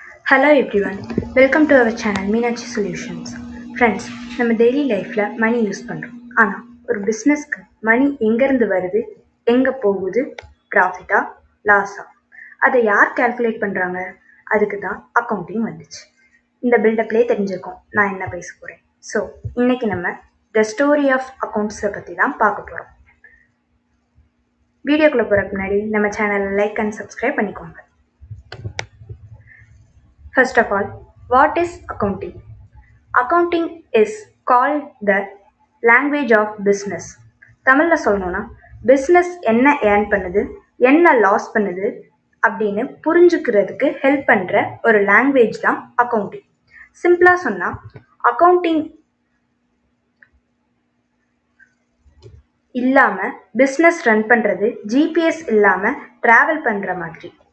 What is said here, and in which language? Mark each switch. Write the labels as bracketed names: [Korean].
[English] Hello everyone, welcome to our channel Meenachi Solutions. [Tamil] Friends, நம்ம daily லைஃப்ல மணி use பண்றோம். ஆனா ஒரு பிசினஸ்க்கு மணி எங்க இருந்து வருது, எங்க போகுது, ப்ராஃபிட்டா, லாஸா, அதை யார் கால்குலேட் பண்றாங்க? அதுக்கு தான் அக்கவுண்டிங் வந்துச்சு. இந்த பில்டப்லேயே தெரிஞ்சிருக்கோம் நான் என்ன பேச போறேன். ஸோ இன்னைக்கு நம்ம [English] the story of அக்கௌண்ட்ஸை [Tamil] பற்றி தான் பார்க்க போறோம். வீடியோக்குள்ள போறதுக்கு முன்னாடி நம்ம சேனலை லைக் அண்ட் சப்ஸ்கிரைப் பண்ணிக்கோங்க. [English] First of all, what is accounting? Accounting is called the language of business. [Tamil] தமிழில் சொல்லணும்னா பிஸ்னஸ் என்ன ஏர்ன் பண்ணுது, என்ன லாஸ் பண்ணுது அப்படின்னு புரிஞ்சுக்கிறதுக்கு ஹெல்ப் பண்ணுற ஒரு லாங்குவேஜ் தான் அக்கௌண்டிங். சிம்பிளாக சொன்னால் அக்கௌண்டிங் இல்லாமல் பிஸ்னஸ் ரன் பண்ணுறது ஜிபிஎஸ் இல்லாமல் ட்ராவல் பண்ணுற மாதிரி.